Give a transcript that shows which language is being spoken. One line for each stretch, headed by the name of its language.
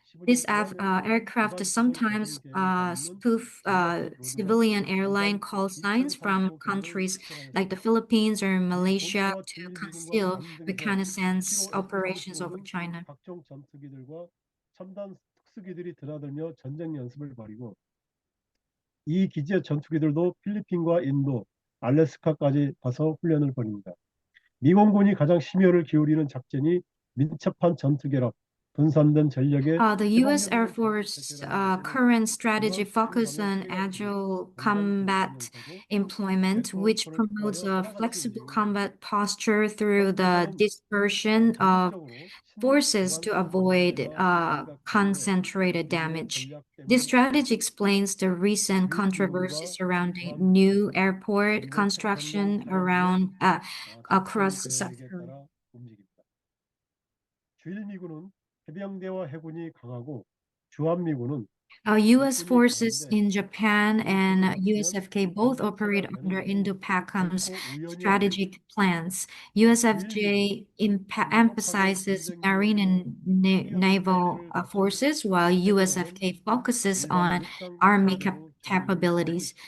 English: These aircraft sometimes spoof civilian airline call signs from countries like the Philippines or Malaysia to conceal reconnaissance operations over China.
Korean: 각종 전투기들과 첨단 특수기들이 드나들며 전쟁 연습을 벌이고 이 기지의 전투기들도 필리핀과 인도, 알래스카까지 가서 훈련을 벌입니다. 미공군이 가장 심혈을 기울이는 작전이 민첩한 전투 결합, 분산된 전력의
English: The U.S. Air Force current strategy focus on agile combat employment, which promotes a flexible combat posture through the dispersion of forces to avoid concentrated damage. This strategy explains the recent controversy surrounding new airport construction across South Korea.
Korean: 주일 미군은 해병대와 해군이 강하고 주한미군은
English: U.S. forces in Japan and USFK both operate under Indo-PACOM's strategic plans. USFJ emphasizes marine and naval forces, while USFK focuses on army capabilities.